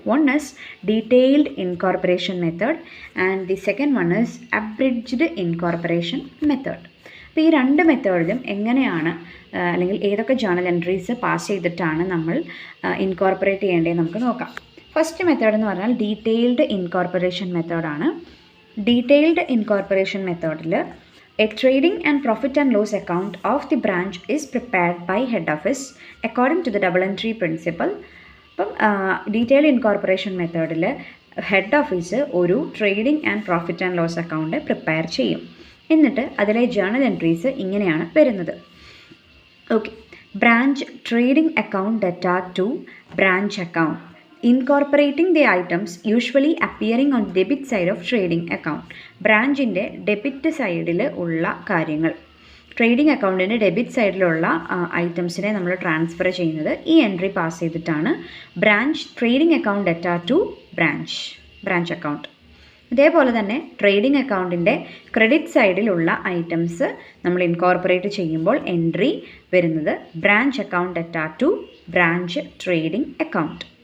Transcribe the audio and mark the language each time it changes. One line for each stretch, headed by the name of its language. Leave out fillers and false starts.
English: One is detailed incorporation method and the second one is abridged incorporation method.
Malayalam: അപ്പോൾ ഈ രണ്ട് മെത്തേഡിലും എങ്ങനെയാണ് അല്ലെങ്കിൽ ഏതൊക്കെ ജേർണൽ എൻട്രീസ് പാസ് ചെയ്തിട്ടാണ് നമ്മൾ ഇൻകോർപ്പറേറ്റ് ചെയ്യേണ്ടത് നമുക്ക് നോക്കാം. ഫസ്റ്റ് മെത്തേഡ് എന്ന് പറഞ്ഞാൽ ഡീറ്റെയിൽഡ് ഇൻകോർപ്പറേഷൻ മെത്തേഡാണ്.
English: Detailed incorporation മെത്തേഡിൽ a trading and profit and loss account of the branch is prepared by head office according to the double entry principle.
Malayalam: അപ്പം ഡീറ്റെയിൽ ഇൻകോർപ്പറേഷൻ മെത്തേഡിൽ ഹെഡ് ഓഫീസ് ഒരു trading and profit and loss account prepare ചെയ്യും. എന്നിട്ട് അതിലെ journal entries ഇങ്ങനെയാണ് വരുന്നത്.
English: Okay, branch trading account ഡെറ്റ two branch account incorporating the items usually appearing on debit side of trading account.
Malayalam: ബ്രാഞ്ചിൻ്റെ debit സൈഡിൽ ഉള്ള കാര്യങ്ങൾ, ട്രേഡിംഗ് അക്കൗണ്ടിൻ്റെ ഡെബിറ്റ് സൈഡിലുള്ള ഐറ്റംസിനെ നമ്മൾ ട്രാൻസ്ഫർ ചെയ്യുന്നത് ഈ എൻട്രി പാസ് ചെയ്തിട്ടാണ് branch trading account ഡെറ്റ two branch account. ഇതേപോലെ തന്നെ ട്രേഡിംഗ് അക്കൗണ്ടിൻ്റെ ക്രെഡിറ്റ് സൈഡിലുള്ള ഐറ്റംസ് നമ്മൾ ഇൻകോർപ്പറേറ്റ് ചെയ്യുമ്പോൾ എൻട്രി വരുന്നത് branch account ഡെറ്റ two branch trading account.